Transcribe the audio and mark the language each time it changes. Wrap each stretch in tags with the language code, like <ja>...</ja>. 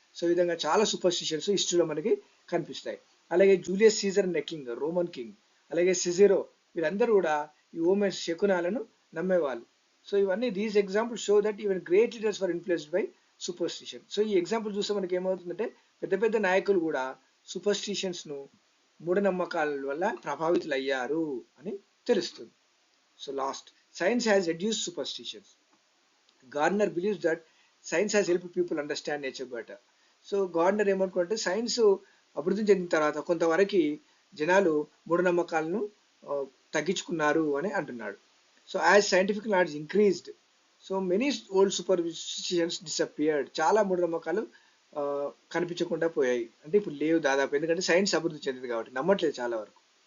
<te>So ఈ విధంగా చాలా సూపర్స్టిషన్స్ హిస్టరీలో మనకి కనిపిస్తాయి. అలాగే జూలియస్ సీజర్ అనే కింగ్, రోమన్ కింగ్, అలాగే సిజెరో, వీరందరూ కూడా ఈ ఓమెన్స్, శకునాలను నమ్మేవాళ్ళు. సో ఇవన్నీ</te> <en>These example show that even great leaders were influenced by superstition.</en> <te>So ఈ ఎగ్జాంపుల్ చూస్తే మనకి ఏమవుతుందంటే, పెద్ద పెద్ద నాయకులు కూడా సూపర్స్టిషన్స్ ను, మూఢనమ్మకాల వల్ల ప్రభావితులయ్యారు అని తెలుస్తుంది.</te> <en>So last, science has reduced superstitions. Gardner believes that science has helped people understand nature better.</en> <te>So Gardner ఏమనుకుంటే, సైన్స్ అభివృద్ధి చెందిన తర్వాత కొంతవరకు జనాలు మూఢనమ్మకాలను తగ్గించుకున్నారు అని అంటున్నాడు.</te> <en>So as scientific knowledge increased, so many old superstitions disappeared.</en> <te>చాలా మూఢనమ్మకాలు ఆ, కనిపించకుండా పోయాయి, అంటే ఇప్పుడు లేవు దాదాపు, ఎందుకంటే సైన్స్ అభివృద్ధి చెందింది కాబట్టి నమ్మట్లేదు చాలా వరకు.</te>